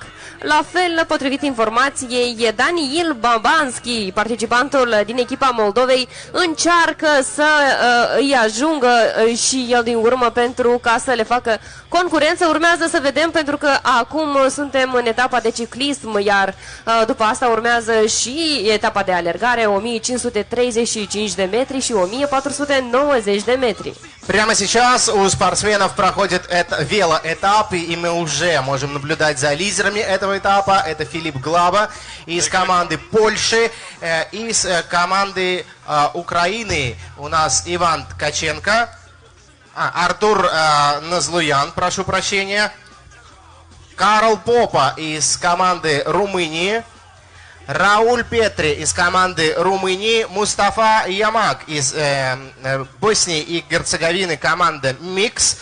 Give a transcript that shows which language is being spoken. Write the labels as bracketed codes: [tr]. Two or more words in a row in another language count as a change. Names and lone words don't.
[ro] La fel, potrivit informației, Daniil Babanski, participantul din echipa Moldovei, încearcă să îi ajungă și el din urmă pentru ca să le facă concurență. Urmează să vedem, pentru că acum suntem în etapa de ciclism, iar după asta urmează și etapa de alergare, 1535 de metri și 1490 de metri. [ru] Прямо сейчас у спортсменов проходит велоэтап, и мы уже можем наблюдать за лидерами этого этапа. Это Филипп Глаба из команды Польши, из команды Украины у нас Иван Ткаченко, Артур Назлуян, прошу прощения, Карол Попа из команды Румынии, Рауль Петри из команды Румынии, Мустафа Ямак из Боснии и Герцеговины, команда Mixt.